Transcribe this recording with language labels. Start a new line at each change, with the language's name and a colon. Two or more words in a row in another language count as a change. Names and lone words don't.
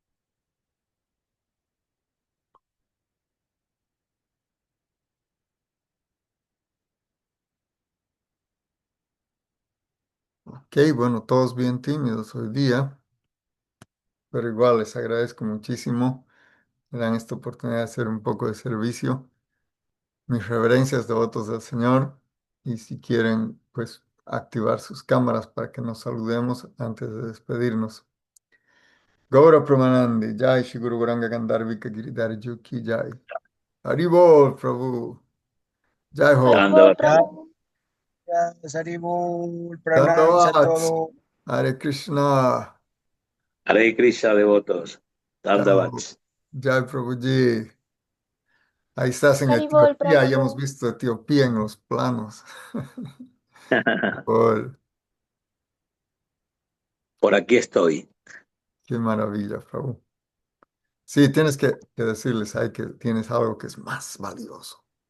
Spanish: Ok, bueno, todos bien tímidos hoy día, pero igual les agradezco muchísimo. Me dan esta oportunidad de hacer un poco de servicio. Mis reverencias devotos del Señor. Y si quieren, pues activar sus cámaras para que nos saludemos antes de despedirnos.
Sanskrit: गौर प्रमानन्दी जय श्री गुरु गौराङ्ग गान्धर्विका गिरिधारी जुकी जय. हरिबोल प्रभु जय हो.
Spanish: Dandavad. Gracias, Haribol, pranams a Dandavats. todos. Hare Krishna. Hare Krishna, devotos. Dandavad. Chao. Jai Prabhuji. Ahí estás en Haribol Etiopía. Ya hemos Prabhu. visto Etiopía en los planos. Haribol. Por aquí estoy. Qué maravilla, Prabhu. Sí, tienes que decirles ahí que tienes algo que es más valioso.